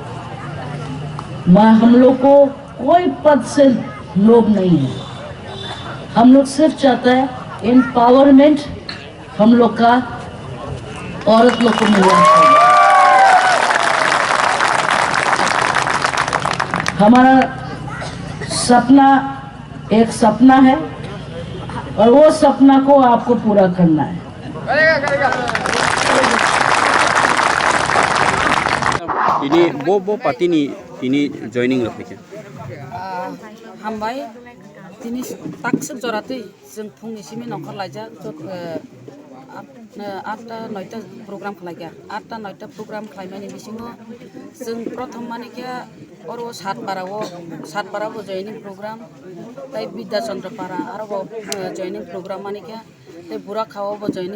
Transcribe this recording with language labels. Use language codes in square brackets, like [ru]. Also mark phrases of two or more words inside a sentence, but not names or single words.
[hi] हम लोग को कोई पद से लोभ नहीं है, हम लोग सिर्फ चाहता है एम्पावरमेंट हम लोग का औरत लोग को मिलना चाहिए। हमारा सपना एक सपना है और वो सपना को आपको पूरा करना है। [brx] ini bo party ini joining rafike हामबाय दिनै ताकसो जरातै जों फुंनि सिमि नखर लायजा 8टा 9टा प्रोग्राम खालायगा 8टा 9टा प्रोग्राम खालायनायनि बिसिङाव जों प्रथम मानेखे अरो सातपाराव जयनिं प्रोग्राम ताइ विद्या चन्द्रपारा आरो जयनिं प्रोग्राम मानेखे ताइ बुरा खावाव जयनिं